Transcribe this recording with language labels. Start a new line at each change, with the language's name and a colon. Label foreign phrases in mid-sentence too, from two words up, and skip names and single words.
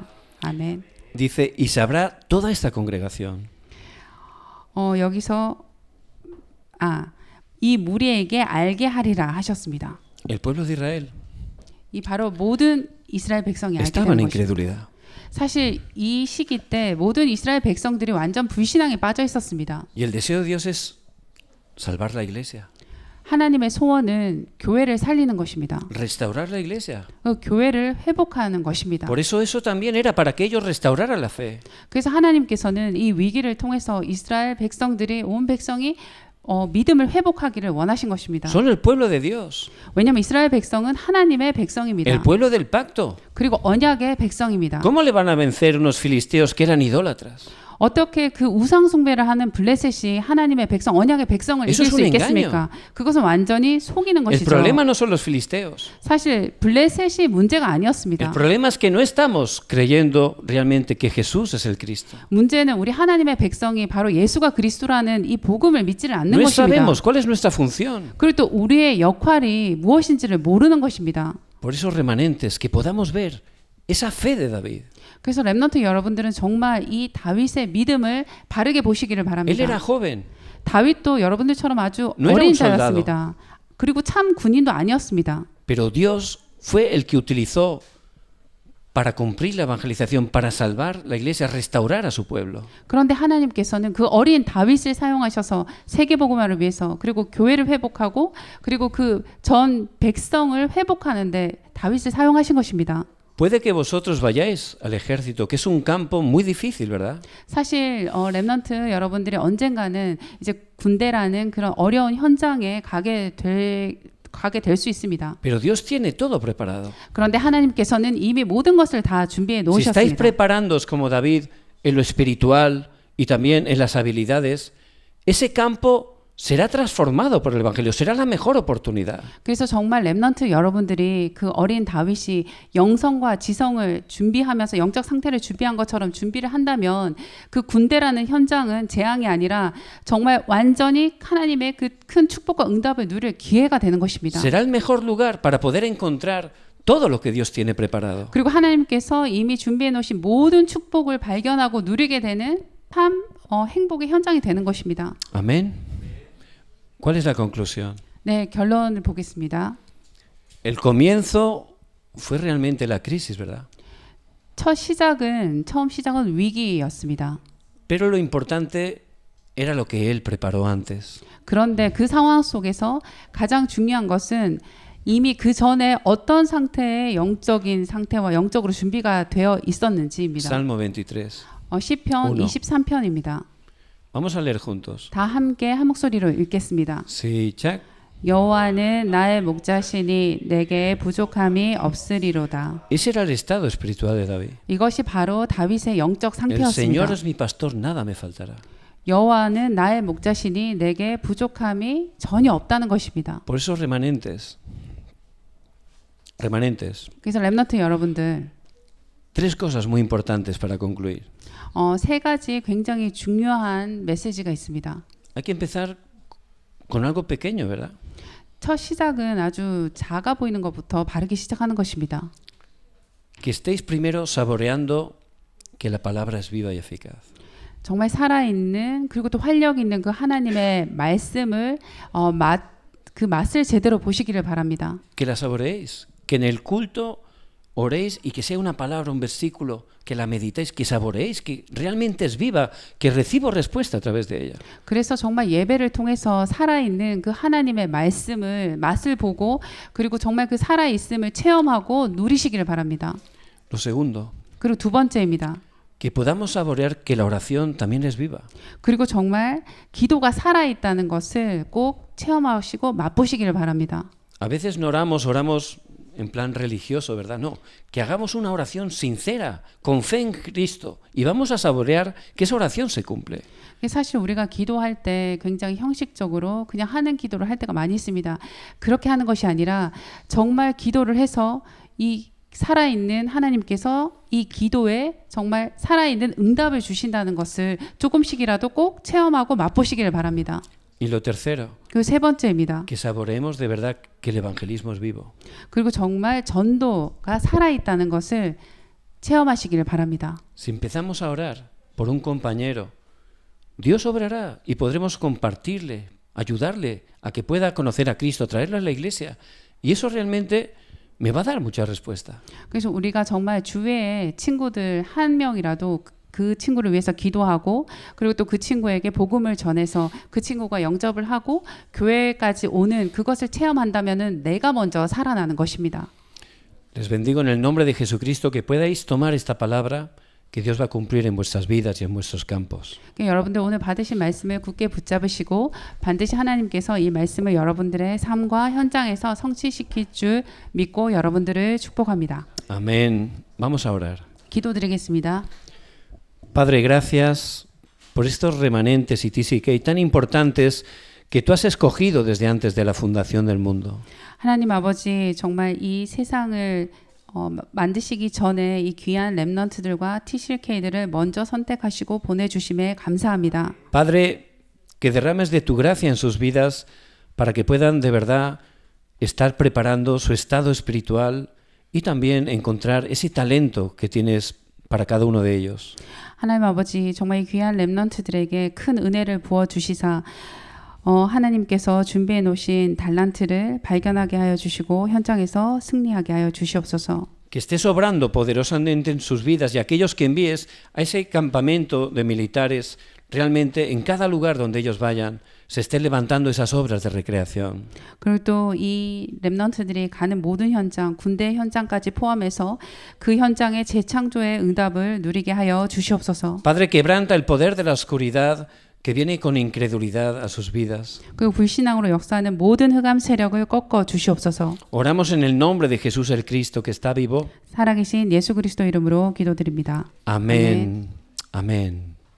Korean: 아멘.
Spanish: Dice, y sabrá toda esta congregación.
Korean: 여기서 이 무리에게 알게 하리라 하셨습니다.
Spanish: El pueblo de Israel
Korean: 이 바로 모든 이스라엘 백성이 알게
Spanish: estaba en
Korean: 되는 것입니다.
Spanish: incredulidad.
Korean: 사실 이 시기 때 모든 이스라엘 백성들이 완전 불신앙에 빠져 있었습니다.
Spanish: Y el deseo de Dios es salvar la iglesia,
Korean: 하나님의 소원은 교회를 살리는 것입니다.
Spanish: restaurar la iglesia.
Korean: 그 교회를 회복하는 것입니다.
Spanish: Por eso también era para que ellos restauraran la fe.
Korean: 그래서 하나님께서는 이 위기를 통해서 이스라엘 백성들이 온 백성이 믿음을 회복하기를 원하신 것입니다.
Spanish: Son el pueblo de Dios,
Korean: 왜냐하면 이스라엘 백성은 하나님의 백성입니다.
Spanish: el pueblo del pacto.
Korean: 그리고 언약의 백성입니다.
Spanish: ¿Cómo le van a vencer unos filisteos que eran idólatras?
Korean: 어떻게 그 우상 숭배를 하는 블레셋이 하나님의 백성, 언약의 백성을
Spanish: Eso
Korean: 이길
Spanish: es
Korean: 수
Spanish: un
Korean: 있겠습니까? 그것은 완전히 속이는
Spanish: El
Korean: 것이죠.
Spanish: problema no son los filisteos.
Korean: 사실 블레셋이 문제가
Spanish: El
Korean: 아니었습니다.
Spanish: problema es que no estamos creyendo realmente que Jesús es el Cristo.
Korean: 문제는 우리 하나님의 백성이 바로 예수가 그리스도라는 이 복음을 믿지를 않는
Spanish: No
Korean: 것입니다.
Spanish: sabemos cuál es nuestra función.
Korean: 그리고 또 우리의 역할이 무엇인지를 모르는 것입니다.
Spanish: Por esos remanentes que podamos ver esa fe de David.
Korean: 그래서 렘넌트 여러분들은 정말 이 다윗의 믿음을 바르게 보시기를
Spanish: Él
Korean: 바랍니다.
Spanish: era joven,
Korean: 다윗도 여러분들처럼 아주
Spanish: No era
Korean: 어린
Spanish: un soldado.
Korean: 자였습니다. 그리고 참 군인도 아니었습니다.
Spanish: pero Dios fue el que utilizó para cumplir la evangelización, para salvar la iglesia, restaurar a su pueblo.
Korean: 그런데 하나님께서는 그 어린 다윗을 사용하셔서 세계복음화를 위해서 그리고 교회를 회복하고 그리고 그 전 백성을 회복하는데 다윗을 사용하신 것입니다.
Spanish: Puede que vosotros vayáis al ejército, que es un campo muy difícil, ¿verdad?
Korean: 사실 렘넌트 여러분들이 언젠가는 이제 군대라는 그런 어려운 현장에 가게 될 수 있습니다.
Spanish: Pero Dios tiene todo preparado.
Korean: 그런데 하나님께서는 이미 모든 것을 다 준비해
Spanish: Si estáis
Korean: 놓으셨습니다.
Spanish: preparándoos como David en lo espiritual y también en las habilidades, ese campo será transformado por el Evangelio, será la mejor oportunidad.
Korean: 그래서 정말 렘넌트 여러분들이 그 어린 다윗이 영성과 지성을 준비하면서 영적 상태를 준비한 것처럼 준비를 한다면 그 군대라는 현장은 재앙이 아니라 정말 완전히 하나님의 그 큰 축복과 응답을 누릴 기회가 되는 것입니다.
Spanish: Será el mejor lugar para poder encontrar todo lo que Dios tiene preparado.
Korean: 그리고 하나님께서 이미 준비해 놓으신 모든 축복을 발견하고 누리게 되는 참 행복의 현장이 되는 것입니다.
Spanish: Amén. ¿Cuál es la conclusión?
Korean: 네, 결론을 보겠습니다.
Spanish: El comienzo fue realmente la crisis, ¿verdad?
Korean: 처음 시작은 위기였습니다.
Spanish: Pero lo importante era lo que Él preparó antes.
Korean: 그런데 그 상황 속에서 가장 중요한 것은 이미 그 전에 어떤 상태의 영적인 상태와 영적으로 준비가 되어 있었는지입니다.
Spanish: Salmo 23.
Korean: 시편
Spanish: uno.
Korean: 23편입니다.
Spanish: Vamos a leer juntos.
Korean: 다 함께 한 목소리로 읽겠습니다. 시작. 여호와는 나의 목자시니 내게 부족함이 없으리로다.
Spanish: Ese era el estado espiritual de David.
Korean: 이것이 바로 다윗의 영적
Spanish: El
Korean: 상태였습니다.
Spanish: Señor es mi pastor, nada me faltará.
Korean: 여호와는 나의 목자시니 내게 부족함이 전혀 없다는 것입니다.
Spanish: Por eso remanentes,
Korean: 그래서 렘넌트 여러분들,
Spanish: tres cosas muy importantes para concluir.
Korean: 세 가지 굉장히 중요한 메시지가 있습니다.
Spanish: Hay que empezar con algo pequeño, ¿verdad?
Korean: 첫 시작은 아주 작아 보이는 것부터 바르게 시작하는 것입니다.
Spanish: Que estéis primero saboreando que la palabra es viva y eficaz.
Korean: 정말 살아있는 그리고 또 활력 있는 그 하나님의 말씀을 그 맛을 제대로 보시기를 바랍니다.
Spanish: Que la saboreéis, que en el culto oréis y que sea una palabra, un versículo, que la meditéis, que saboreéis, que realmente es viva, que recibo respuesta a través de ella.
Korean: 그래서 정말 예배를 통해서 살아있는 그 하나님의 맛을 보고 그리고 정말 그 살아있음을 체험하고 누리시기를 바랍니다.
Spanish: Lo segundo,
Korean: 그리고 두 번째입니다.
Spanish: que podamos saborear que la oración también es viva.
Korean: 그리고 정말 기도가 살아있다는 것을 꼭 체험하시고 맛보시기를 바랍니다.
Spanish: A veces no oramos en plan religioso, ¿verdad? No, que hagamos una oración sincera, con fe en Cristo, y vamos a saborear que esa oración se cumple.
Korean: 사실 우리가 기도할 때 굉장히 형식적으로 그냥 하는 기도를 할 때가 많이 있습니다. 그렇게 하는 것이 아니라 정말 기도를 해서 이 살아있는 하나님께서 이 기도에 정말 살아있는 응답을 주신다는 것을 조금씩이라도 꼭 체험하고 맛보시기를 바랍니다.
Spanish: Y lo tercero,
Korean: 그 세 번째입니다.
Spanish: que saboreemos de verdad que el evangelismo es vivo.
Korean: 그리고 정말 전도가 살아있다는 것을 체험하시기를 바랍니다.
Spanish: Si empezamos a orar por un compañero, Dios obrará y podremos compartirle, ayudarle a que pueda conocer a Cristo, traerlo a la iglesia. Y eso realmente me va a dar mucha respuesta.
Korean: 그래서 우리가 정말 주위에 친구들 한 명이라도 그 친구를 위해서 기도하고 그리고 또 그 친구에게 복음을 전해서 그 친구가 영접을 하고 교회까지 오는 그것을 체험한다면은 내가 먼저 살아나는 것입니다.
Spanish: Les bendigo en el nombre de Jesucristo que podáis tomar esta palabra que Dios va a cumplir en vuestras vidas y en vuestros campos.
Korean: 여러분들 오늘 받으신 말씀을 굳게 붙잡으시고 반드시 하나님께서 이 말씀을 여러분들의 삶과 현장에서 성취시킬 줄 믿고 여러분들을 축복합니다.
Spanish: Amén. Vamos a orar.
Korean: 기도드리겠습니다.
Spanish: Padre, gracias por estos remanentes y TCK tan importantes que tú has escogido desde antes de la fundación del mundo.
Korean: 하나님 아버지, 정말 이 세상을 만드시기 전에 이 귀한 렘넌트들과 TCK들을 먼저 선택하시고 보내주심에 감사합니다.
Spanish: Padre, que derrames de tu gracia en sus vidas para que puedan de verdad estar preparando su estado espiritual y también encontrar ese talento que tienes para cada uno de ellos.
Korean: 하나님 아버지, 정말 이 귀한 렘넌트들에게 큰 은혜를 부어주시사 하나님께서 준비해 놓으신 달란트를 발견하게 하여 주시고 현장에서 승리하게 하여 주시옵소서.
Spanish: Que estés obrando poderosamente en sus vidas y aquellos que envíes a ese campamento de militares, realmente en cada lugar donde ellos vayan, se estén levantando esas obras de recreación.
Korean: 그리고 또 이 렘넌트들이 가는 모든 현장, 군대 현장까지 포함해서 그 현장의 재창조의 응답을 누리게 하여 주시옵소서.
Spanish: Padre, quebranta el poder de la oscuridad que viene con incredulidad a sus vidas.
Korean: 그리고 불신앙으로 역사하는 모든 흑암 세력을 꺾어 주시옵소서.
Spanish: Oramos en el nombre de Jesús el Cristo que está vivo.
Korean: 살아계신 예수 그리스도 이름으로 기도드립니다.
Spanish: Amén. Amén.